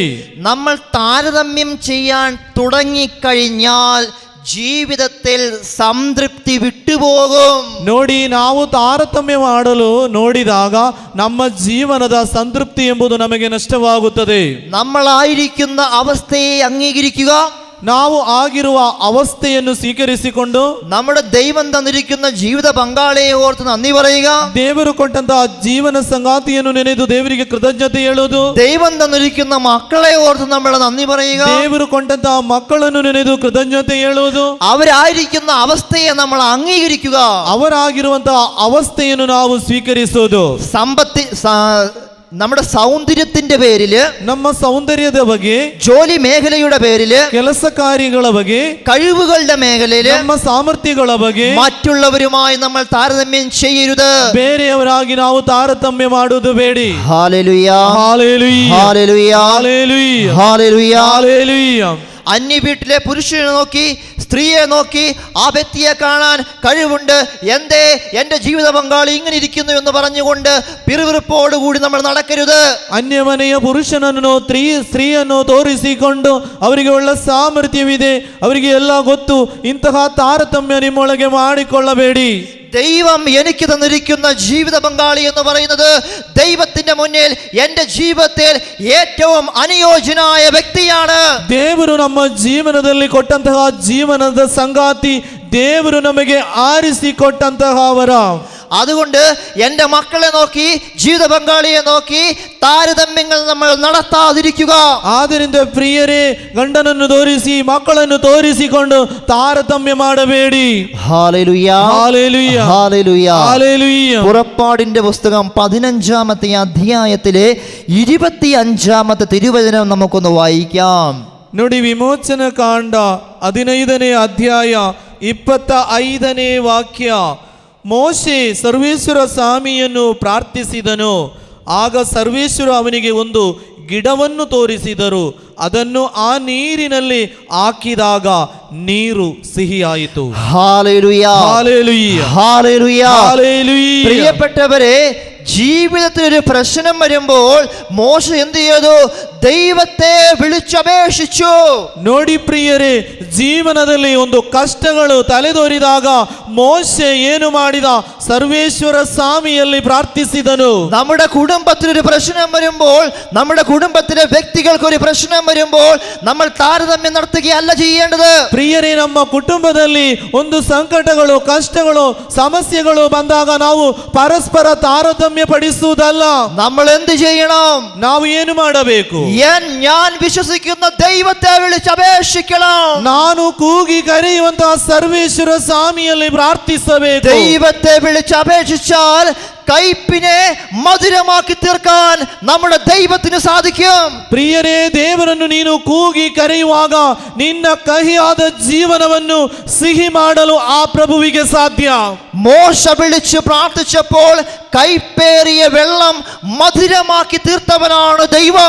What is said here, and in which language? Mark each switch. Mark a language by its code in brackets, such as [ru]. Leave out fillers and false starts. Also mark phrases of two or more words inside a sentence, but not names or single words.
[ml] നമ്മൾ താരതമ്യം ചെയ്യാൻ തുടങ്ങിക്കഴിഞ്ഞാൽ ജീവിതത്തിൽ സംതൃപ്തി വിട്ടുപോകും. [kn] ನೋಡಿ, ನಾವು ತಾರತಮ್ಯ ಮಾಡಲು ನೋಡಿದಾಗ ನಮ್ಮ ಜೀವನದ ಸಂತೃಪ್ತಿ ಎಂಬುದು ನಮಗೆ ನಷ್ಟವಾಗುತ್ತದೆ. [ml] നമ്മളായിരിക്കുന്ന അവസ്ഥയെ അംഗീകരിക്കുക, [kn] ನಾವು ಆಗಿರುವ ಅವಸ್ಥೆಯನ್ನು ಸ್ವೀಕರಿಸಿಕೊಂಡು [ml] നമ്മുടെ ദൈവം തന്നിരിക്കുന്ന ജീവിത പങ്കാളിയെ ഓർത്ത് നന്ദി പറയുക, [kn] ದೇವರು ಕೊಟ್ಟಂತಹ ಜೀವನ ಸಂಗಾತಿಯನ್ನು ನೆನೆದು ದೇವರಿಗೆ ಕೃತಜ್ಞತೆ ಹೇಳುವುದು, [ml] ദൈവം തന്നിരിക്കുന്ന മക്കളെ ഓർത്ത് നമ്മൾ നന്ദി പറയുക, [kn] ದೇವರು ಕೊಟ್ಟಂತಹ ಮಕ್ಕಳನ್ನು ನೆನೆದು ಕೃತಜ್ಞತೆ ಹೇಳುವುದು, [ml] അവരായിരിക്കുന്ന അവസ്ഥയെ നമ്മൾ അംഗീകരിക്കുക, [kn] ಅವರಾಗಿರುವಂತಹ ಅವಸ್ಥೆಯನ್ನು ನಾವು ಸ್ವೀಕರಿಸುವುದು. [ml] നമ്മുടെ സൗന്ദര്യത്തിന്റെ പേരില്, [kn] ನಮ್ಮ ಸೌಂದರ್ಯದ ಬಗ್ಗೆ, [ml] ജോലി മേഖലയുടെ പേരില്, [kn] ಕೆಲಸ ಕಾರ್ಯಗಳ ಬಗ್ಗೆ, [ml] കഴിവുകളുടെ മേഖലയില്, [kn] ನಮ್ಮ ಸಾಮರ್ಥ್ಯಗಳ ಬಗ್ಗೆ [ml] മറ്റുള്ളവരുമായി നമ്മൾ താരതമ്യം ചെയ്യരുത്. [kn] ಬೇರೆಯವರಾಗಿ ನಾವು ತಾರತಮ್ಯ ಮಾಡುವುದು ಬೇಡಿ. [ml] ഹല്ലേലൂയ, [kn] ಹಾಲೆಲೂಯ, [ml] ഹല്ലേലൂയ, [kn] ಹಾಲೆಲೂಯ, [ml] ഹല്ലേലൂയ. [kn] ಹಾಲೆಲೂಯ. [ml] അന്യ വീട്ടിലെ പുരുഷനെ നോക്കി സ്ത്രീയെ നോക്കി ആ വ്യക്തിയെ കാണാൻ കഴിവുണ്ട്, എന്തേ എൻ്റെ ജീവിത പങ്കാളി ഇങ്ങനെ ഇരിക്കുന്നു എന്ന് പറഞ്ഞുകൊണ്ട് പിറുവിറുപ്പോടുകൂടി നമ്മൾ നടക്കരുത്. [kn] ಅನ್ಯಮನೆಯ ಪುರುಷನನ್ನು ಸ್ತ್ರೀಯನ್ನು ತೋರಿಸಿಕೊಂಡು ಅವರಿಗೆ ಒಳ್ಳೆ ಸಾಮರ್ಥ್ಯವಿದೆ, ಅವರಿಗೆ ಎಲ್ಲ ಗೊತ್ತು, ಇಂತಹ ತಾರತಮ್ಯ ನಿಮ್ಮೊಳಗೆ ಮಾಡಿಕೊಳ್ಳಬೇಡಿ. [ml] ദൈവം എനിക്ക് തന്നിരിക്കുന്ന ജീവിത പങ്കാളി എന്ന് പറയുന്നത് ദൈവത്തിന്റെ മുന്നിൽ എൻ്റെ ജീവിതത്തിൽ ഏറ്റവും അനുയോജ്യനായ വ്യക്തിയാണ്. [kn] ದೇವರು ನಮ್ಮ ಜೀವನದಲ್ಲಿ ಕೊಟ್ಟಂತಹ ಜೀವನದ ಸಂಗಾತಿ, ದೇವರು ನಮಗೆ ಆರಿಸಿಕೊಟ್ಟಂತಹವರ. [ml] അതുകൊണ്ട് എൻ്റെ മക്കളെ നോക്കി, ജീവിത പങ്കാളിയെ നോക്കി താരതമ്യങ്ങൾ നമ്മൾ നടത്താതിരിക്കുക. [kn] ಆದ್ದರಿಂದ ಪ್ರಿಯರೇ, ಗಂಡನನ್ನು ತೋರಿಸಿ ಮಕ್ಕಳನ್ನು ತೋರಿಸಿಕೊಂಡು ತಾರತಮ್ಯ ಮಾಡಬೇಡಿ. [ml] ഹല്ലേലൂയ, ഹല്ലേലൂയ, ഹല്ലേലൂയ, ഹല്ലേലൂയ. പുറപ്പാടിന്റെ പുസ്തകം 15-ാമത്തെ അധ്യായത്തിലെ 25-ാമത്തെ തിരുവചനം നമുക്കൊന്ന് വായിക്കാം. [kn] ನೋಡಿ, ವಿಮೋಚನ ಕಾಂಡ 15ನೇ ಅಧ್ಯಾಯ 25ನೇ ವಾಕ್ಯ. ಮೋಶೆ ಸರ್ವೇಶ್ವರ ಸ್ವಾಮಿಯನ್ನು ಪ್ರಾರ್ಥಿಸಿದನು. ಆಗ ಸರ್ವೇಶ್ವರ ಅವನಿಗೆ ಒಂದು ಗಿಡವನ್ನು ತೋರಿಸಿದರು. ಅದನ್ನು ಆ ನೀರಿನಲ್ಲಿ ಹಾಕಿದಾಗ ನೀರು ಸಿಹಿಯಾಯಿತು. [ml] ഹല്ലേലൂയ, ഹല്ലേലൂയ, ഹല്ലേലൂയ, ഹല്ലേലൂയ. പ്രിയപ്പെട്ടവരെ, ജീവിതത്തിൽ ഒരു പ്രശ്നം വരുമ്പോൾ മോശ എന്ത് ചെയ്തു? ദൈവത്തെ വിളിച്ചപേക്ഷിച്ചു. [kn] ನೋಡಿ ಪ್ರಿಯರೇ, ಜೀವನದಲ್ಲಿ ಒಂದು ಕಷ್ಟಗಳು ತಲೆದೋರಿದಾಗ ಮೋಶೆ ಏನು ಮಾಡಿದ? ಸರ್ವೇಶ್ವರ ಸ್ವಾಮಿಯಲ್ಲಿ ಪ್ರಾರ್ಥಿಸಿದನು. [ml] നമ്മുടെ കുടുംബത്തിനൊരു പ്രശ്നം വരുമ്പോൾ, നമ്മുടെ കുടുംബത്തിലെ വ്യക്തികൾക്ക് ഒരു പ്രശ്നം വരുമ്പോൾ നമ്മൾ താരതമ്യം നടത്തുകയല്ല ചെയ്യേണ്ടത്. [kn] ಪ್ರಿಯರೇ, ನಮ್ಮ ಕುಟುಂಬದಲ್ಲಿ ಒಂದು ಸಂಕಟಗಳು, ಕಷ್ಟಗಳು, ಸಮಸ್ಯೆಗಳು ಬಂದಾಗ ನಾವು ಪರಸ್ಪರ ತಾರತಮ್ಯ ಪಡಿಸುವುದಲ್ಲ. [ml] നമ്മൾ എന്ത് ചെയ്യണം? [kn] ನಾವು ಏನು ಮಾಡಬೇಕು? [ml] ഞാൻ വിശ്വസിക്കുന്ന ദൈവത്തെ വിളിച്ചപേക്ഷിക്കണം. [kn] ನಾನು ಕೂಗಿ ಕರೆಯುವಂತಹ ಸರ್ವೇಶ್ವರ ಸ್ವಾಮಿಯಲ್ಲಿ ಪ್ರಾರ್ಥಿಸಬೇಕು. [ml] ദൈവത്തെ വിളിച്ചപേക്ഷിച്ചാൽ കയ്പിനെ മധുരമാക്കി തീർക്കാൻ നമ്മുടെ ദൈവത്തിന് സാധിക്കും. [kn] ಪ್ರಿಯರೇ, ದೇವರನ್ನು ನೀನು ಕೂಗಿ ಕರೆಯುವಾಗ ನಿನ್ನ ಕಹಿಯಾದ ಜೀವನವನ್ನು ಸಿಹಿ ಮಾಡಲು ಆ ಪ್ರಭುವಿಗೆ ಸಾಧ್ಯ. [ml] മോശ വിളിച്ച് പ്രാർത്ഥിച്ചപ്പോൾ കൈപ്പേറിയ വെള്ളം മധുരമാക്കി തീർത്തവനാണ് ദൈവം.